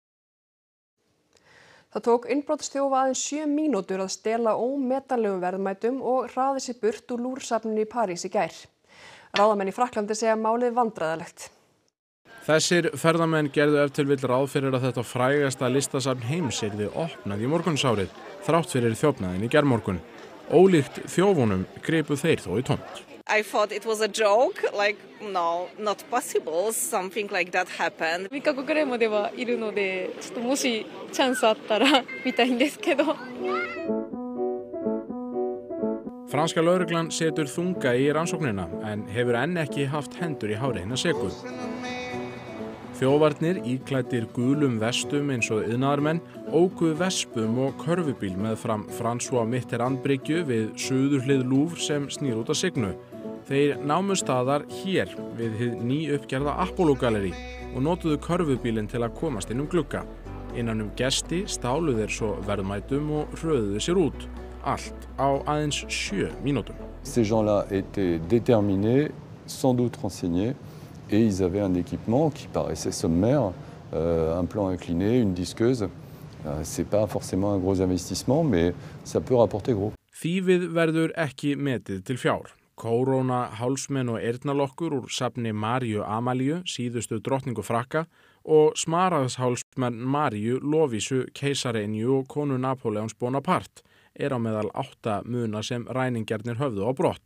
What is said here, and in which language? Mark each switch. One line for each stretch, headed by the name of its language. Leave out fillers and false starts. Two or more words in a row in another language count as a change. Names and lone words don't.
Icelandic: Það tók innbrotsþjófa aðeins 7 mínútur að stela ómetanlegum verðmætum og hraði sér burt úr lúrsafninu í París í gær. Ráðamenn í Frakklandi segja málið vandræðalegt. Þessir ferðamenn gerðu ef til vill ráð fyrir að þetta frægasta listasafn heims yrði opnað í morgunsárið, þrátt fyrir þjófnaðinn í gærmorgun. Ólíkt þjófunum gripu þeir þó í tómt.
English: I thought it was a joke, like, no, not possible, something like that happened.
Japanese: 3 カ国ぐらいまではいるので、ちょっともしチャンスあったら見たいんですけど。
Icelandic: Franska lögreglan setur þunga í rannsóknina en hefur enn ekki haft hendur í hári hinna seku. Þjófarnir íklæddir gulum vestum eins og iðnaðarmenn óku vespum og körfubíl með fram François Mitterrand-bryggju við suðurhlið Louvre sem snýr út að Signu. Þeir námu staðar hér við hið nýuppgerða Apollo-gallerí og notuðu körfubílinn til að komast inn glugga. Innan gesti stálu þeir svo verðmætum og hröðuðu sér út. Allt á aðeins 7 mínútum.
French: Ces gens-là étaient déterminés, sans doute renseignés, et ils avaient un équipement qui paraissait sommaire, un plan incliné, une disqueuse. C'est pas forcément un gros investissement, mais ça peut rapporter gros.
Icelandic: Þýfið verður ekki metið til fjár. Kóróna, hálsmenn og eyrnalokkur úr safni Maríu Amalíu, síðustu drottningu Frakka, og smaraðshálsmenn Maríu Lovísu keisarenju og konu Napóleons Bonaparte á meðal 8 muna sem ræningjarnir höfðu á brott.